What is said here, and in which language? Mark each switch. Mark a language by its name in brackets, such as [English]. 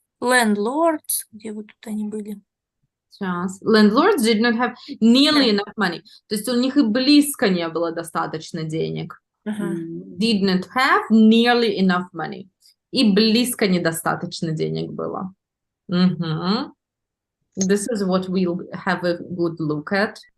[Russian] Landlords, где вот тут они были? Сейчас. [English] Landlords did not have nearly enough money. [Russian] То есть у них и близко не было достаточно денег. [English] Did not have nearly enough money. [Russian] И близко недостаточно денег было. [English] This is what we'll have a good look at.